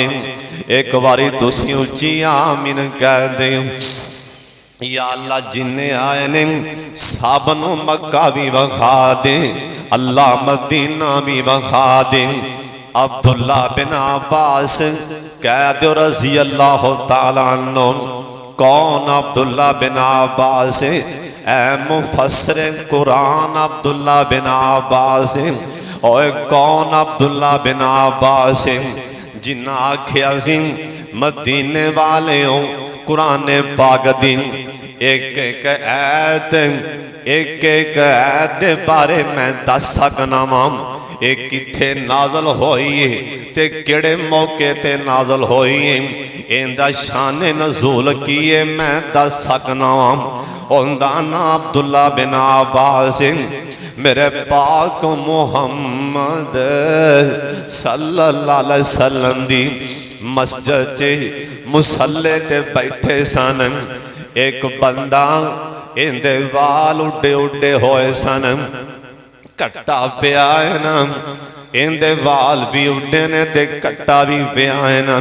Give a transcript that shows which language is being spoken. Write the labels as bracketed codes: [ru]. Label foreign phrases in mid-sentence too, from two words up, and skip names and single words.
[pa] ਏਕ ਬਾਰੀ ਤੁਸੀਂ ਉੱਚੀ ਆਮੀਨ ਕਹਿ ਦੇ। ਯਾ ਅੱਲਾਹ ਜਿੰਨੇ ਆਏ ਨੇ ਸਭ ਨੂੰ ਮੱਕਾ ਭੀ ਵਿਖਾ ਦੇ, ਅੱਲਾਹ ਮਦੀਨਾ ਭੀ ਵਿਖਾ ਦੇ। ਅਬਦੁੱਲਾ ਬਿਨ ਅੱਬਾਸ ਕਹਿ ਦੋ [ar] رضي الله تعالى عنه. [pa] ਕੌਣ ਅਬਦੁੱਲਾ ਬਿਨ ਅੱਬਾਸ? ਐ ਮੁਫ਼ੱਸਿਰ ਕੁਰਾਨ ਅਬਦੁੱਲਾ ਬਿਨ ਅੱਬਾਸ। [ur] اور کون عبداللہ بن عباس? [pa] ਜਿਨ੍ਹਾਂ ਆਖਿਆ ਸੀ ਮਦੀਨੇ ਵਾਲੇ ਹੋ ਕੁਰਾਨ ਪਾਕ ਦੀ ਇੱਕ ਇੱਕ ਆਇਤ, ਇੱਕ ਇੱਕ ਆਇਤ ਦੇ ਬਾਰੇ ਮੈਂ ਦੱਸ ਸਕਨਾ ਵਾਂ। ਏਕ ਕਿੱਥੇ ਨਾਜ਼ਲ ਹੋਈ ਹੈ ਤੇ ਕਿਹੜੇ ਮੌਕੇ ਤੇ ਨਾਜ਼ਲ ਹੋਈ ਹੈ, ਇੰਦਾ ਸ਼ਾਨ ਨਜ਼ੂਲ ਕੀ ਹੈ ਮੈਂ ਦੱਸ ਸਕਨਾ ਵਾਂ। ਉਨਦਾ ਨਾਮ ਅਬਦੁੱਲਾ ਬਿਨ ਅੱਬਾਸ। ਮੇਰੇ ਪਾਕ ਮੁਹੰਮਦ [ar] صلى الله عليه وسلم [pa] ਦੀ ਮਸਜਿਦ ਚ ਮੁਸੱਲੇ ਤੇ ਬੈਠੇ ਸਨ। ਏਕ ਬੰਦਾ ਇੰਦੇ ਵਾਲ ਉੱਡੇ ਉੱਡੇ ਹੋਏ ਸਨ, ਕੱਟਾ ਪਿਆ ਹੈ ਨਾ, ਇੰਦੇ ਵਾਲ ਭੀ ਉੱਡੇ ਨੇ ਤੇ ਕੱਟਾ ਭੀ ਪਿਆ ਹੈ ਨਾ।